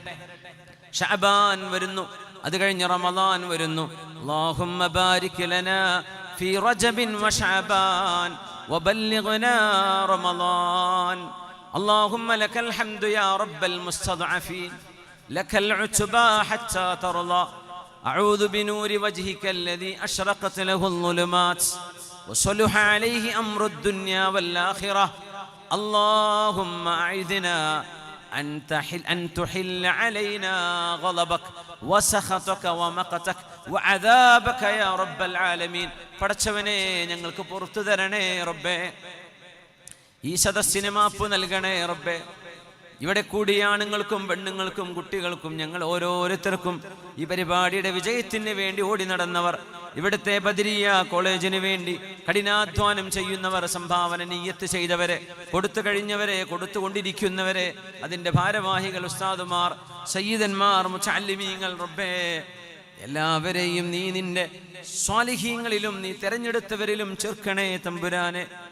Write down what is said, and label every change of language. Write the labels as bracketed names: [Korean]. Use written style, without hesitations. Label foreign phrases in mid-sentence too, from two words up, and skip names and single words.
[Malayalam] ശഅബാൻ വരുന്നു, അത് കഴിഞ്ഞ് റമളാൻ വരുന്നു. [Arabic] اللهم بارك لنا في رجب وشعبان وبلغنا رمضان. اللهم لك الحمد يا رب المستضعفين لك العتبى حتى ترضى. أعوذ بنور وجهك الذي أشرقت له الظلمات وصلح عليه أمر الدنيا والآخرة. اللهم أعذنا أن تحل علينا غضبك وسخطك ومقتك وعذابك يا رب العالمين. [Malayalam] പടച്ചവനെ ഞങ്ങൾക്ക് പുറത്തു തരണേ റബ്ബേ. ഈ സദസ്സിന് മാപ്പ് നൽകണേ റബ്ബേ. ഇവിടെ കൂടിയ ആണുങ്ങൾക്കും പെണ്ണുങ്ങൾക്കും കുട്ടികൾക്കും ഞങ്ങൾ ഓരോരുത്തർക്കും ഈ പരിപാടിയുടെ വിജയത്തിന് വേണ്ടി ഓടി നടന്നവർ, ഇവിടുത്തെ ബദരിയ കോളേജിന് വേണ്ടി കഠിനാധ്വാനം ചെയ്യുന്നവർ, സംഭാവന നിയ്യത്ത് ചെയ്തവരെ, കൊടുത്തു കഴിഞ്ഞവരെ, കൊടുത്തുകൊണ്ടിരിക്കുന്നവരെ, അതിൻ്റെ ഭാരവാഹികൾ, ഉസ്താദുമാർ, സയ്യിദന്മാർ, മുതഅല്ലിമീങ്ങൾ, റബ്ബേ എല്ലാവരെയും നീ നിന്റെ സ്വാലിഹീങ്ങളിലും നീ തെരഞ്ഞെടുത്തവരിലും ചേർക്കണേ തമ്പുരാനെ.